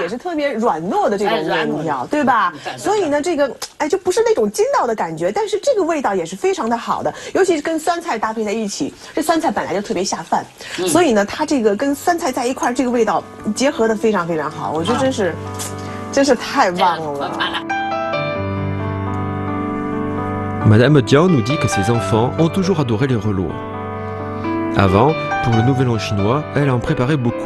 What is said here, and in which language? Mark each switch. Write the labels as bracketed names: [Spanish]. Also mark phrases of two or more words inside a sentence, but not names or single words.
[Chinese] 也是特别软糯的这种面条，对吧？所以呢，这个就不是那种筋道的感觉，但是这个味道也是非常的好的，尤其是跟酸菜搭配在一起，这酸菜本来就特别下饭，所以呢，它这个跟酸菜在一块，这个味道结合的非常非常好，我觉得真是太棒了。 [French] Madame Dian nous dit que ses enfants ont toujours adoré les rouleaux. Avant, pour le Nouvel An chinois, elle en préparait beaucoup.